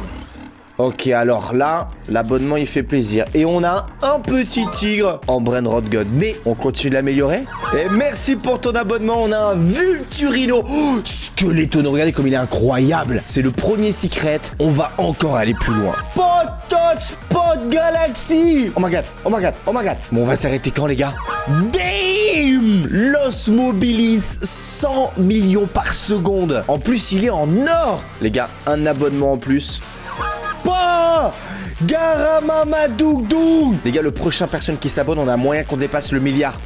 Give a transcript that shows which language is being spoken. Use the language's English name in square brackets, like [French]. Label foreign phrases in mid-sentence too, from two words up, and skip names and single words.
[French] Ok, alors là, l'abonnement il fait plaisir. Et on a un petit tigre en Brainrot God. Mais on continue de l'améliorer. Et merci pour ton abonnement. On a un Vulturino. Oh, Skeletone, regardez comme il est incroyable. C'est le premier secret. On va encore aller plus loin. Potot Spot Galaxy. [English] Oh my god, oh my god, oh my god. [French] Bon, on va s'arrêter quand les gars? Damn! Los Mobilis, 100 millions par seconde. En plus, il est en or. Les gars, un abonnement en plus. Garamamadougdou. Les gars, le prochain personne qui s'abonne, on a moyen qu'on dépasse le milliard.